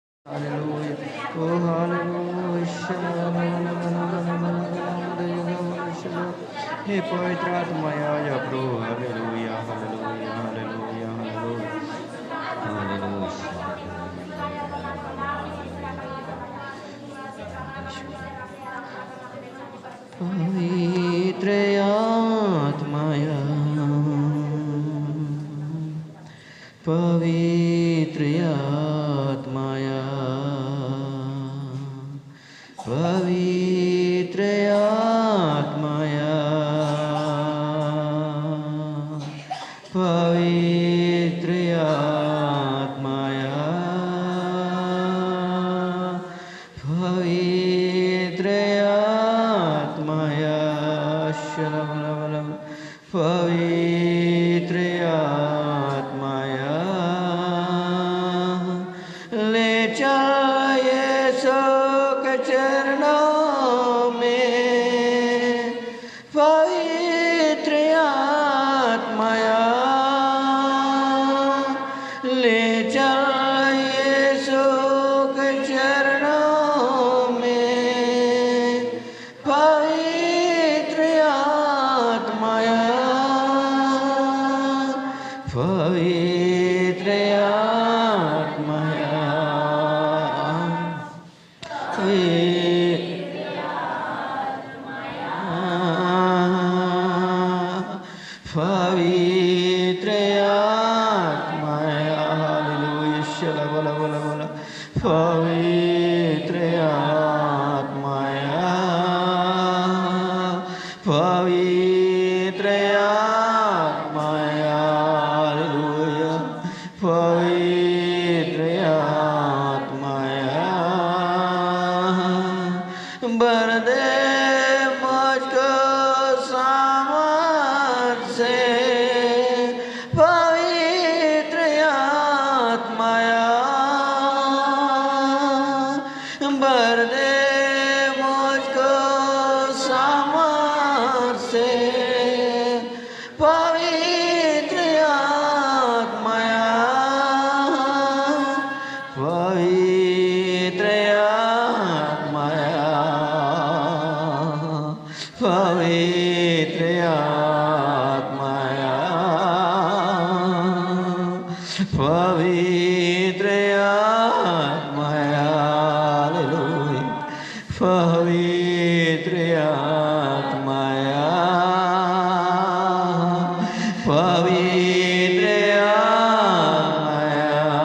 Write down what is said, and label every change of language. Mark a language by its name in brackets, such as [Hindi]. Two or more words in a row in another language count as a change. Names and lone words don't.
[English] Hallelujah. Oh, hallelujah. [Hindi] हे पवित्र आत्मा या प्रभु हालेलुया हालेलुया हालेलुया हालेलुया हालेलुया पवित्र आत्माया पवित्र आत्माया पवित्र आत्माया पवित्र आत्माया पवित्र आत्माया शलबलबल पवित्र आत्माया ले चल यीशु के चरणों में पवित्र आत्माया ले चल यीशु के चरणों में पवित्र आत्माया पवित्र आत्माया पवित्र आत्माया हालेलुया शला बोला बोला बोला पवित्र आत्माया पवित्र आत्माया हालेलुया पवित्र आत्माया भर दे मुझको सामर्थ से पवित्र आत्माया भर दे मुझको सामर्थ से पवित्र आत्माया पवित्र आत्माया पवित्र आत्माया पवित्र आत्माया हालेलुया पवित्र आत्माया पवित्र आत्माया